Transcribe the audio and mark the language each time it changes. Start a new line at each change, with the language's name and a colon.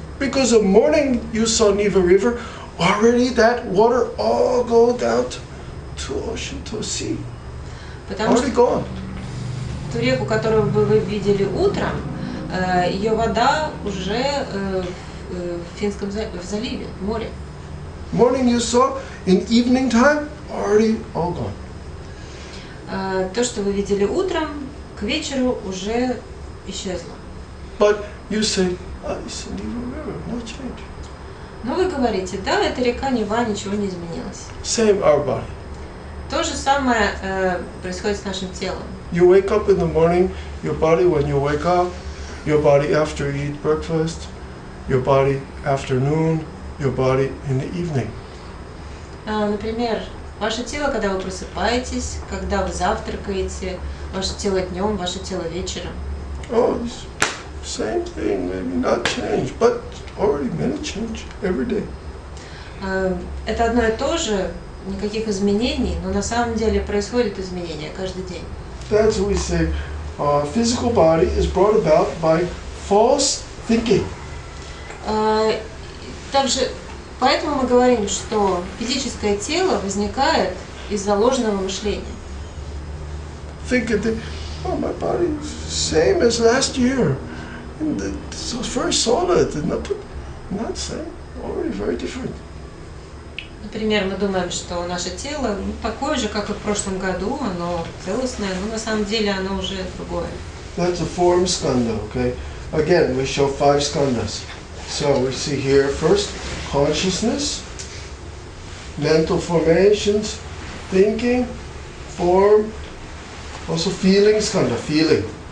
English: Because the morning you saw Neva River, already that water all go down to ocean, to sea.
Russian: Потому
English: Already
Russian: что
English: gone.
Russian: ту реку, которую вы видели утром, ее вода уже в Финском заливе, в море.
English: Morning you saw, in evening time, already all gone.
Russian: То, что вы видели утром, к вечеру уже исчезло.
English: But you say, oh, it's a Neva River, no change.
Russian: Но вы говорите, да, это река Нева, ничего не изменилось.
English: Same our body.
Russian: То же самое происходит с нашим телом.
English: You wake up in the morning, your body when you wake up, your body after you eat breakfast, your body afternoon, your body in the evening.
Russian: Например, ваше тело, когда вы просыпаетесь, когда вы завтракаете, ваше тело днем, ваше тело вечером.
English: Oh, it's same thing, maybe not change, but already many change every day.
Russian: Это одно и то же, никаких изменений, но на самом деле происходят изменения каждый день.
English: That's what we say. Physical body is brought about by false thinking.
Russian: Также поэтому мы говорим, что физическое тело возникает из-за ложного мышления.
English: Think of the, oh, my body is same as last year. And it's very solid, and not same, already very different.
Russian: Например, мы думаем, что наше тело такое же, как и в прошлом году, оно целостное, но на самом деле оно уже другое.
English: That's a form skandha, okay? Again, we show 5 skandhas. So we see here first consciousness, mental formations, thinking, form, also feeling skandha, feeling.